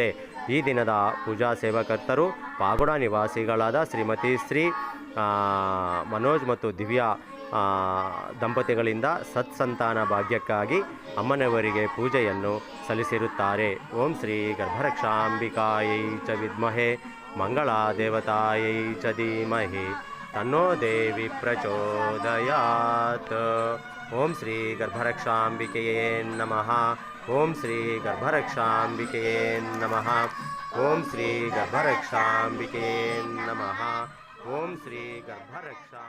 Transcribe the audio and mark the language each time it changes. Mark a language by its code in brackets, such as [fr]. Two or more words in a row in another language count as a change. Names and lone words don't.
[kn] ಈ ದಿನದ ಪೂಜಾ ಸೇವಕರ್ತರು ಪಾಗೋಡ ನಿವಾಸಿಗಳಾದ ಶ್ರೀಮತಿ ಶ್ರೀ ಮನೋಜ್ ಮತ್ತು ದಿವ್ಯಾ ದಂಪತಿಗಳಿಂದ ಸತ್ಸಂತಾನ ಭಾಗ್ಯಕ್ಕಾಗಿ ಅಮ್ಮನವರಿಗೆ ಪೂಜೆಯನ್ನು ಸಲ್ಲಿಸಿರುತ್ತಾರೆ. [sa] ಓಂ ಶ್ರೀ ಗರ್ಭರಕ್ಷಾಂಬಿಕಾಯೈ ಚ ವಿದ್ಮಹೆ ಮಂಗಳಾ ದೇವತಾಯೈ ಚ ಧೀಮಹಿ ತನ್ನೋ ದೇವಿ ಪ್ರಚೋದಯಾತ್. ಓಂ ಶ್ರೀ ಗರ್ಭರಕ್ಷಾಂಬಿಕೆಯೇ ನಮಃ. ಓಂ ಶ್ರೀ ಗರ್ಭರಕ್ಷಾಂಬಿಕೆಯೇ ನಮಃ. ಓಂ ಶ್ರೀ ಗರ್ಭರಕ್ಷಾಂಬಿಕೆಯೇ ನಮಃ. ಓಂ ಶ್ರೀ ಗರ್ಭರಕ್ಷಾ